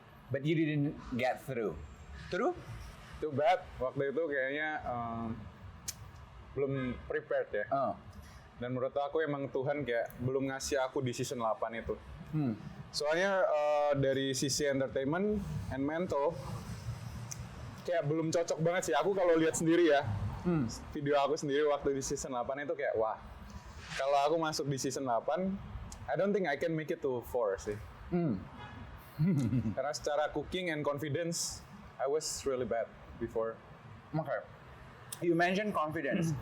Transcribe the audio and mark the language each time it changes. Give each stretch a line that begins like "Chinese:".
English: but you didn't get through. True? Too bad.
Indonesian: Waktu itu kayaknya belum prepared ya. Dan menurut aku emang Tuhan kayak belum ngasih aku di season 8 itu. Soalnya dari sisi entertainment and mental kayak belum cocok banget sih. Aku kalau lihat sendiri ya, video aku sendiri waktu di season 8 itu kayak wah. Kalau aku masuk di season 8,
English: I don't think I can make it to 4 sih.
Indonesian: Karena secara
English: cooking and confidence, I was really bad before. Okay. You mentioned confidence.